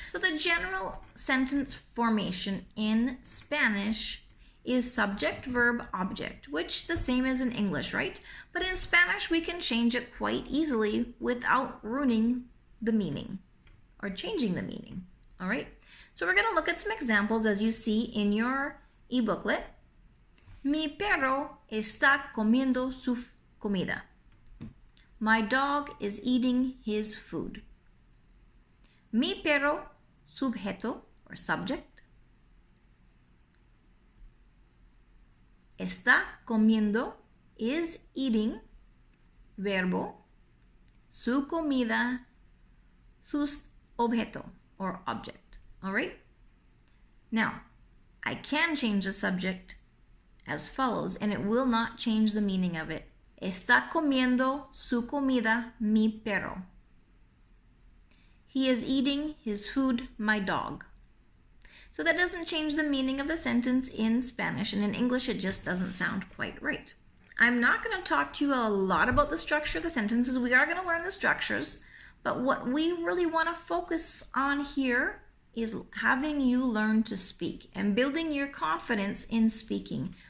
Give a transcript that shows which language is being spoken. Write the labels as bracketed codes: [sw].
[en] So the general sentence formation in Spanish is subject, verb, object, which the same as in English, right? But in Spanish, we can change it quite easily without ruining the meaning or changing the meaning, all right? So we're gonna look at some examples as you see in your e-booklet. [es] Mi perro está comiendo su comida. [en] My dog is eating his food. [es] Mi perro, subjeto [en] or subject. [es] Está comiendo [en] is eating, [es] verbo, su comida, su objeto [en] or object. All right? Now, I can change the subject as follows, and it will not change the meaning of it. [es] Está comiendo su comida mi perro. [en] He is eating his food, my dog. So that doesn't change the meaning of the sentence in Spanish, and in English it just doesn't sound quite right. I'm not going to talk to you a lot about the structure of the sentences. We are going to learn the structures, but what we really want to focus on here is having you learn to speak and building your confidence in speaking.